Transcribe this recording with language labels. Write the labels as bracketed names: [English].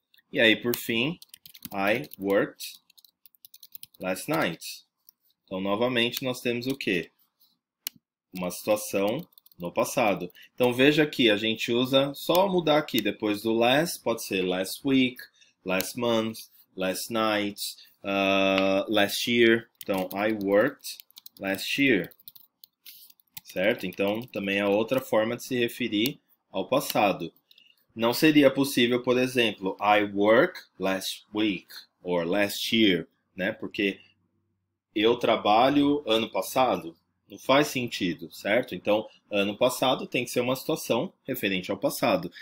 [Portuguese] E aí, por fim, [English] I worked last night. [Portuguese] Então, novamente, nós temos o quê? Uma situação no passado. Então, veja aqui, a gente usa, só mudar aqui, depois do last, pode ser [English] last week, last month, last night, last year. Então, I worked last year. [Portuguese] Certo? Então, também é outra forma de se referir ao passado. Não seria possível, por exemplo, [English] I work last week or last year, [Portuguese] né? Porque eu trabalho ano passado. Não faz sentido, certo? Então, ano passado tem que ser uma situação referente ao passado.